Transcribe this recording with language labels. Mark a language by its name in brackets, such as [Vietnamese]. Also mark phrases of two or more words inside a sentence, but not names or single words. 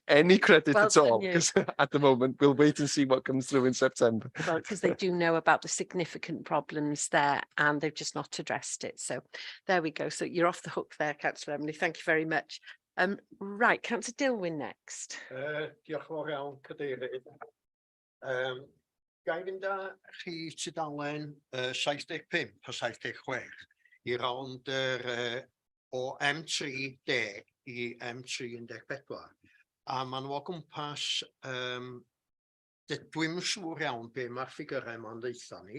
[English] any credit Well at done all, you. because at the moment we'll wait and see what comes through in September. Well, because they do know about the significant problems there and they've just not addressed it. So there we go. So you're off the hook there, Councillor Emily. Thank you very much. Right, Councillor Dilwyn next. [Welsh] Diolch yn fawr iawn, Cadeirydd. Gai fynd â chi tudalen 75 a 76 i rownd o M3D i M314. A maen nhw o gwmpas, dwi'm yn siŵr iawn be mae'r ffigurau ma'n ddeitha ni.